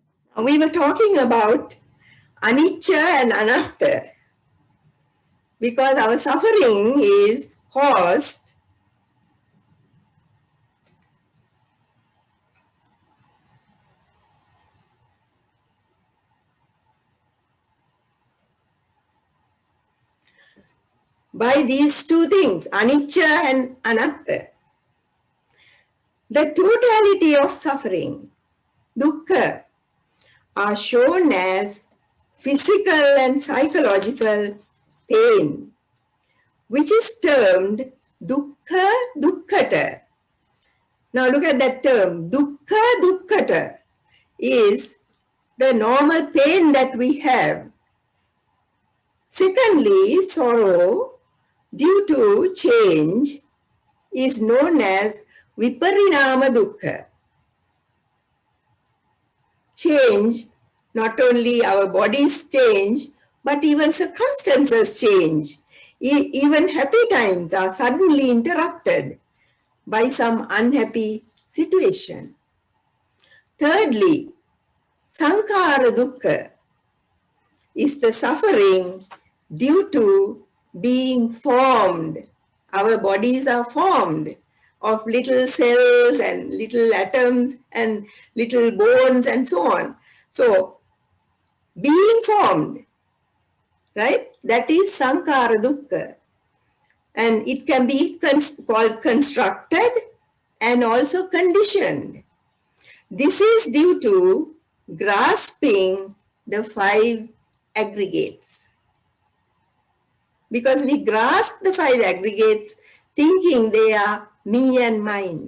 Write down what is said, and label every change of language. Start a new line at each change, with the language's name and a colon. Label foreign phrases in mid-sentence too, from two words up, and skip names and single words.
English: We were talking about anicca and anatta because our suffering is caused by these two things, anicca and anatta. The totality of suffering, dukkha, are shown as physical and psychological pain, which is termed
Pali: dukkha dukkhata.
English: Now look at that term,
Pali: dukkha dukkhata
English: is the normal pain that we have. Secondly, sorrow due to change is known as
Pali: viparinama dukkha.
English: Change, not only our bodies change, but even circumstances change. Even happy times are suddenly interrupted by some unhappy situation. Thirdly,
Pali: sankhara dukkha
English: is the suffering due to being formed. Our bodies are formed of little cells and little atoms and little bones and so on. So, being formed, right? That is
Pali: sankhara dukkha.
English: And it can be called constructed and also conditioned. This is due to grasping the five aggregates. Because we grasp the five aggregates thinking they are me and mine.